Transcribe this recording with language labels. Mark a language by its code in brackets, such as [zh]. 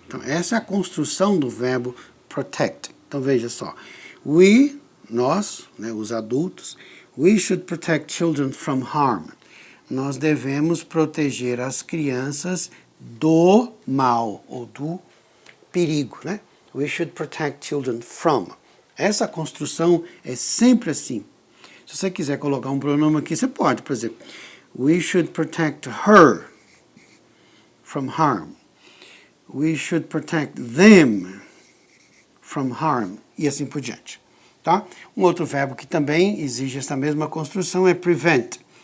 [pt] Então essa é a construção do verbo protect. Então veja só. [en] We, [pt] nós, né, os adultos, [en] we should protect children from harm. [pt] Nós devemos proteger as crianças do mal ou do perigo, né? [en] We should protect children from. [pt] Essa construção é sempre assim. Se você quiser colocar um pronome aqui, você pode, por exemplo, [en] we should protect her from harm. We should protect them from harm. [pt] E assim por diante. Tá? Um outro verbo que também exige essa mesma construção é prevent.